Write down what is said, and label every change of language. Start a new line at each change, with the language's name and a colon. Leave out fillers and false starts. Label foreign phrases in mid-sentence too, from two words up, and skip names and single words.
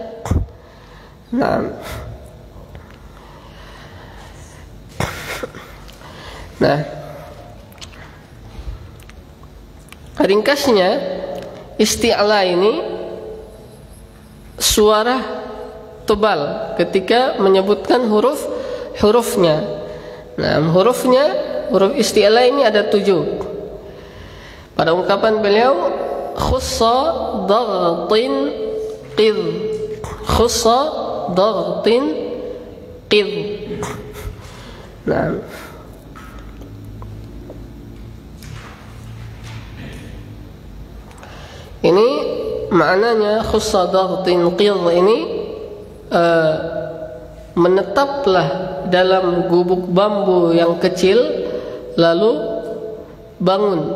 Indonesian: Nah, ringkasnya isti'la ini suara tebal ketika menyebutkan hurufnya. Nah, huruf isti'la ini ada 7. Pada ungkapan beliau,
Arabic: خص ضغط قظ خص ضغط قظ.
Indonesian: Nah, ini maknanya
Arabic: خص ضغط قظ
Indonesian: ini menetaplah dalam gubuk bambu yang kecil lalu bangun.